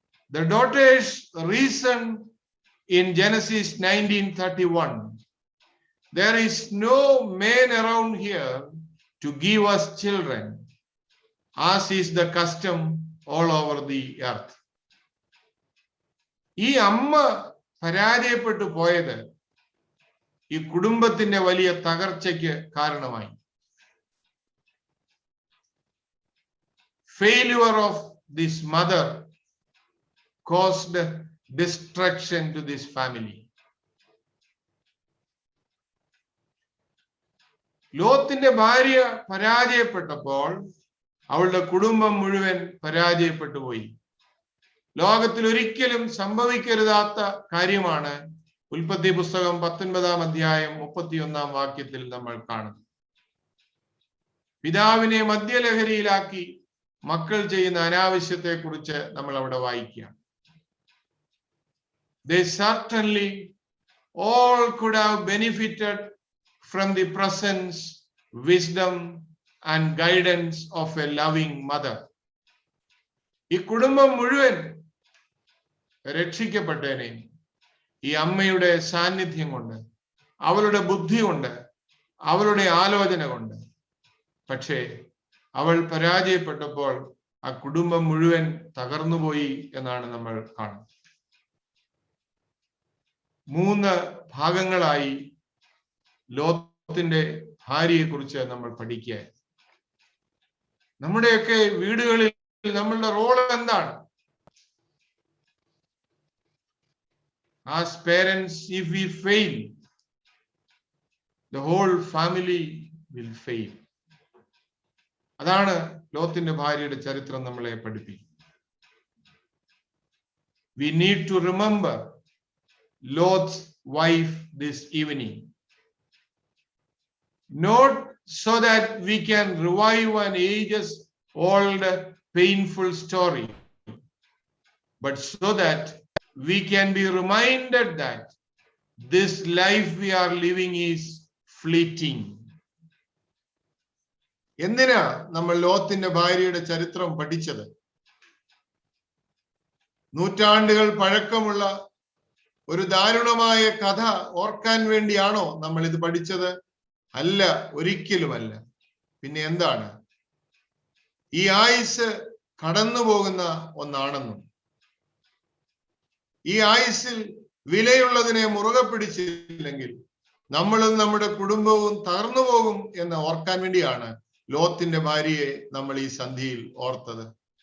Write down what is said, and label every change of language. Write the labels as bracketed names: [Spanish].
[English] The daughters reasoned in Genesis 19:31, there is no man around here to give us children, as is the custom all over the earth. [Malayalam] ഈ അമ്മ പരാജയപ്പെട്ടു പോയത് ഈ കുടുംബത്തിന്റെ വലിയ തകർച്ചയ്ക്ക് കാരണമായി. [English] Failure of this mother caused destruction to this family. [Malayalam] ലോത്തിന്റെ ഭാര്യ പരാജയപ്പെട്ടപ്പോൾ അവളുടെ കുടുംബം മുഴുവൻ പരാജയപ്പെട്ടു പോയി. ലോകത്തിൽ ഒരിക്കലും സംഭവിക്കരുതാത്ത കാര്യമാണ് ഉൽപ്പത്തി പുസ്തകം 19 അധ്യായം 31 വാക്യത്തിൽ നമ്മൾ കാണുന്നത്. പിതാവിനെ മദ്യലഹരിയിലാക്കി മക്കൾ ചെയ്യുന്ന അനാവശ്യത്തെ കുറിച്ച് നമ്മൾ അവിടെ വായിക്കുകയാണ്. [English] They certainly all could have benefited from the presence, wisdom, and guidance of a loving mother. [Malayalam] ഈ കുടുംബം മുഴുവൻ രക്ഷിക്കപ്പെട്ടേനെ ഈ അമ്മയുടെ സാന്നിധ്യം കൊണ്ട്, അവളുടെ ബുദ്ധി കൊണ്ട്, അവളുടെ ആലോചന കൊണ്ട്. പക്ഷേ അവൾ പരാജയപ്പെട്ടപ്പോൾ ആ കുടുംബം മുഴുവൻ തകർന്നുപോയി എന്നാണ് നമ്മൾ കാണുന്നത്. 3 ഭാഗങ്ങളായി ലോത്തിന്റെ ഭാര്യയെ കുറിച്ച് നമ്മൾ പഠിക്കുക. നമ്മുടെയൊക്കെ വീടുകളിൽ നമ്മളുടെ റോൾ എന്താണ്? [English] As parents, if we fail, the whole family will fail. [Malayalam] അതാണ് ലോത്തിന്റെ ഭാര്യയുടെ ചരിത്രം നമ്മളെ പഠിപ്പിക്കും. [English] We need to remember Lot's wife this evening, not so that we can revive an ages-old painful story, but so that we can be reminded that this life we are living is fleeting. [Malayalam] എന്തിനാ നമ്മൾ ലോത്തിന്റെ ഭാര്യയുടെ ചരിത്രം പഠിച്ചത്? നൂറ്റാണ്ടുകൾ പഴക്കമുള്ള ഒരു ദാരുണമായ കഥ ഓർക്കാൻ വേണ്ടിയാണോ നമ്മൾ ഇത് പഠിച്ചത്? അല്ല, ഒരിക്കലുമല്ല. പിന്നെ എന്താണ്? ഈ ആയുസ് കടന്നു പോകുന്ന ഒന്നാണെന്നും ഈ ആയുസ്സിൽ വിലയുള്ളതിനെ മുറുകെ പിടിച്ചില്ലെങ്കിൽ നമ്മളും നമ്മുടെ കുടുംബവും തകർന്നു പോകും എന്ന് ഓർക്കാൻ വേണ്ടിയാണ് ലോത്തിന്റെ ഭാര്യയെ നമ്മൾ ഈ സന്ധിയിൽ ഓർത്തത്.